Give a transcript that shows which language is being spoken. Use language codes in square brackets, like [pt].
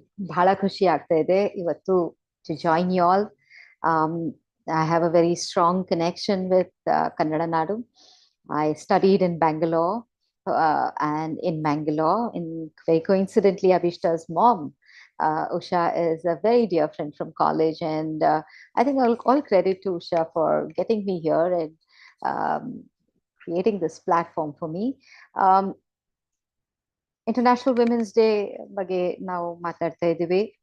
[kn] ಬಹಳ ಖುಷಿ ಆಗ್ತಾ ಇದೆ ಇವತ್ತು [en] to join you all. I have a very strong connection with Kannada Nadu. I studied in Bangalore, and in Bangalore, very coincidentally, Abhishta's mom, Usha, is a very dear friend from college, and I think all credit to Usha for getting me here and creating this platform for me. [kn] International Women's Day ಬಗ್ಗೆ ನಾವು ಮಾತಾಡ್ತಾ ಇದ್ದೀವಿ.